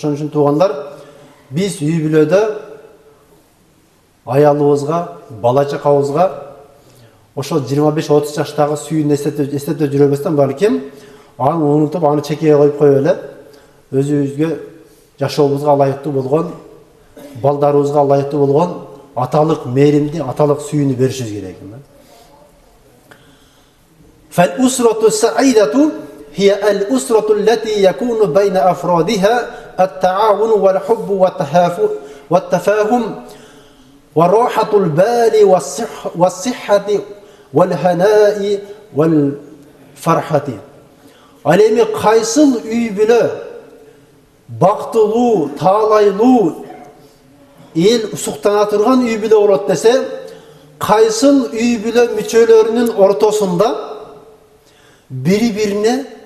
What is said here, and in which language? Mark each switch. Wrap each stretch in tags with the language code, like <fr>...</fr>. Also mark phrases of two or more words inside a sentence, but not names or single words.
<ky>Ошон үчүн туугандар, биз үй бүлөдө аялыбызга, балачакабызга ошо 25-30 жаштагы сүйүүнү эстетип жүрөбөстөн балким аны унутуп, аны чекеге коюп коюп эле өзүбүзгө жашообузга ылайыктуу болгон, балдарыбызга ылайыктуу болгон аталык мээримди, аталык сүйүүнү беришибиз керек.</ky> <ar>فالأسرة السعيدة هي الأسرة التي يكون بين أفرادها التعاون والحب والتفاهم وراحة البال والصحة والهناء والفرحة.</ar> <ky>Алеми кайсыл үй бүлө бактылуу, таалайлуу, эл суктана турган үй бүлө болот десе, кайсыл үй бүлө мүчөлөрүнүн ортосунда бири-бирине</ky>